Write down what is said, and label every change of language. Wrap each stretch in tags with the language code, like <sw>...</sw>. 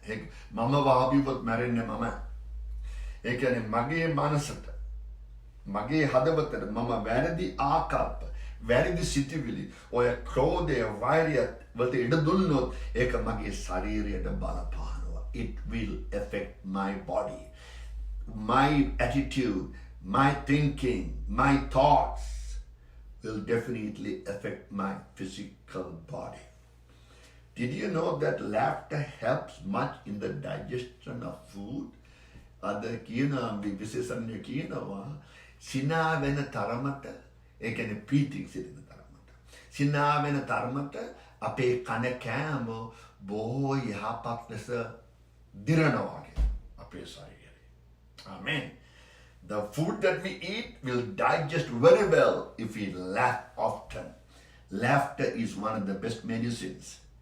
<si>මම වහබීවොත් මැරෙන්නේ මම. ඒ කියන්නේ මගේ මනසට, මගේ හදවතට මම වැරදි ආකල්ප, වැරදි සිතුවිලි, ඔය ක්‍රෝධය, වෛරය වලට ඉඩ දුන්නොත් ඒක මගේ ශරීරයට බලපානවා.</si> <en>It will affect my body, my attitude, my thinking, my thoughts will definitely affect my physical body. Did you know that laughter helps much in the digestion of food?</en> <si>අද කියනවා විශේෂඥ කියනවා සිනා වෙන තරමට, ඒ කියන්නේ ප්‍රීතිය සිටින තරමට, සිනා වෙන තරමට අපේ කන කෑම බොහෝ යහපත් ලෙස දිරනවා අපේ ශරීරයේ.</si> <en>Amen. The food that we eat will digest very well if we laugh often. Laughter is one of the best medicines.</en>